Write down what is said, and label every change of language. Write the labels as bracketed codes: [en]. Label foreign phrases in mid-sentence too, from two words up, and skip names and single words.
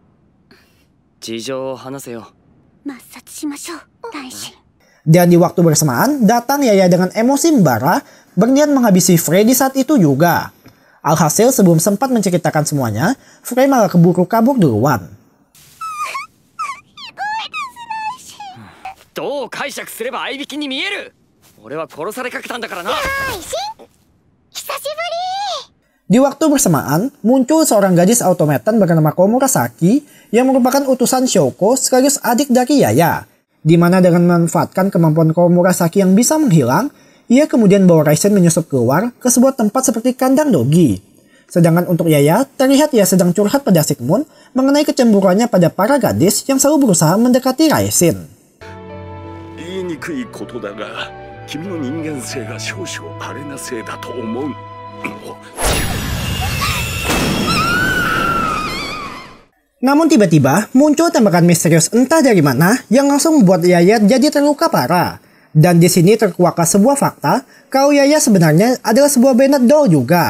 [id] Dan di waktu bersamaan, datang Yaya dengan emosi membara, berniat menghabisi Frey di saat itu juga. Alhasil sebelum sempat menceritakan semuanya, Frey malah keburu kabur duluan. [ja] どう解釈すれば合いびきに見える。俺は殺されかけたんだからな。久しぶり。 [id] Di waktu bersamaan, muncul seorang gadis automaton bernama Komurasaki yang merupakan utusan Shoko sekaligus adik dari Yaya. Di mana dengan memanfaatkan kemampuan Komurasaki yang bisa menghilang, ia kemudian bawa Raisen menyusup keluar ke sebuah tempat seperti kandang dogi. Sedangkan untuk Yaya, terlihat ia sedang curhat pada Sigmund mengenai kecemburuannya pada para gadis yang selalu berusaha mendekati Raisen. [ja] 言いにくいことだが、君の人間性が少々あれなせいだと思う。 [id] Namun tiba-tiba muncul tembakan misterius entah dari mana yang langsung membuat Yaya jadi terluka parah. Dan di sini terkuaklah sebuah fakta kalau Yaya sebenarnya adalah sebuah Bennett doll juga.